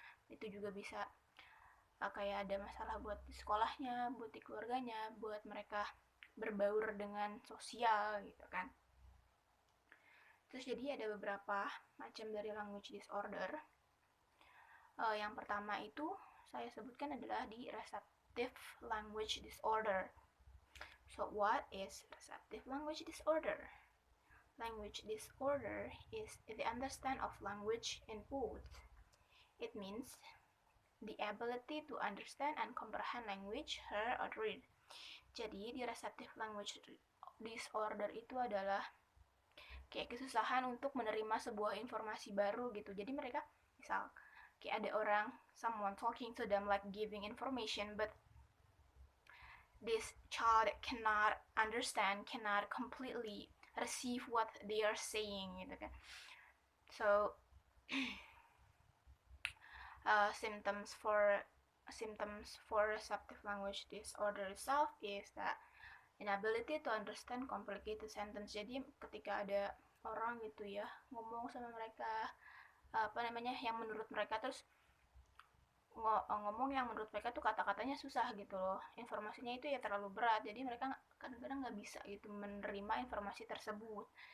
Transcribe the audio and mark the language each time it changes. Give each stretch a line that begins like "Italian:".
Indonesian: Itu juga bisa kayak ada masalah buat di sekolahnya, buat di keluarganya, buat mereka berbaur dengan sosial gitu kan. Terus jadi ada beberapa macam dari language disorder. Yang pertama itu saya sebutkan adalah di receptive language disorder.
English: So what is receptive language disorder? Language disorder is the understanding of language input. It means the ability to understand and comprehend language, hear or read.
Indonesian: Jadi di receptive language disorder itu adalah kayak kesusahan untuk menerima sebuah informasi baru gitu. Jadi mereka misal kayak ada orang,
English: someone talking to them like giving information, but this child cannot understand, cannot completely receive what they are saying
Indonesian: gitu kan.
English: So symptoms for receptive language disorder itself is that inability to understand complicated sentence.
Indonesian: Jadi ketika ada orang gitu ya ngomong sama mereka yang menurut mereka terus ngomong yang menurut mereka tuh kata-katanya susah gitu loh, informasinya itu ya terlalu berat, jadi mereka kadang-kadang nggak bisa gitu menerima informasi tersebut.